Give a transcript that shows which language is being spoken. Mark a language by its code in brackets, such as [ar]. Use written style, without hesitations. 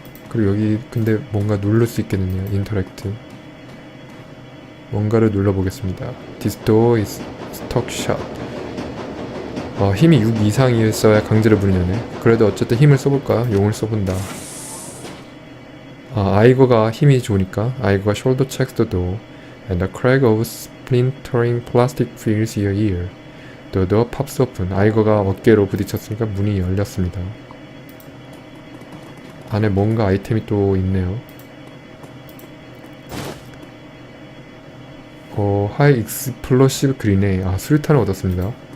[ko] 그리고 여기 근데 뭔가 누를 수 있겠네요. 인터랙트. 뭔가를 눌러보겠습니다. [en] This door is stuck shut. [ko] 힘이 6 이상이었어야 강제로 문을 여네. 그래도 어쨌든 힘을 써볼까? 용을 써본다. 아이거가 힘이 좋으니까 아이거가 [en] shoulder checks the door and the crack of splintering plastic fills your ear. The door pops open. [ko] 아이거가 어깨로 부딪혔으니까 문이 열렸습니다. 안에 뭔가 아이템이 또 있네요. [en] High explosive grenade. [ko] 수류탄을 얻었습니다.